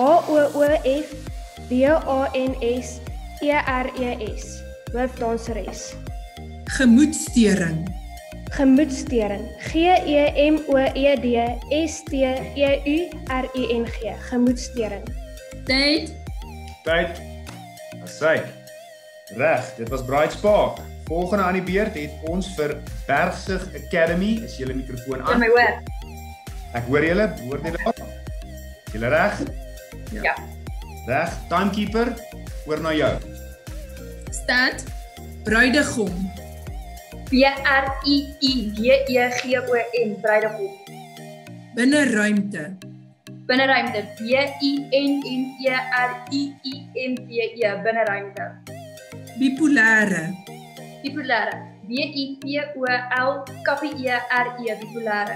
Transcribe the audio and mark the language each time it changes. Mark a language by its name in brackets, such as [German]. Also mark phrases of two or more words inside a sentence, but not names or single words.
[Afrikaans] H-O-O-F-D-A-N-S-E-R-E-S, hoofdanseres. Gemoedsteuring. Gemoedsteuring. G-E-M-O-E-D-S-T-E-U-R-I-N-G, gemoedsteuring. Tyd. Tyd. Asai. Reg, dit was Bright Spark. Volgende aan die beurt het ons vir Bergsig Academy. Is julle mikrofoon aan? my hoor. Ek hoor julle, hoor julle daar? Julle reg? Ja. Reg, timekeeper, hoor na jou. Start. Bruidegom. B-R-I-I-D-E-G-O-M, bruidegom. Binneruimte. Binneruimte. B-I-N-N-E-R-I-I-M-T-E, binneruimte. Bipolêre. Bipolêre. B-I-P-O-L-K-P-E-R-E, bipolêre.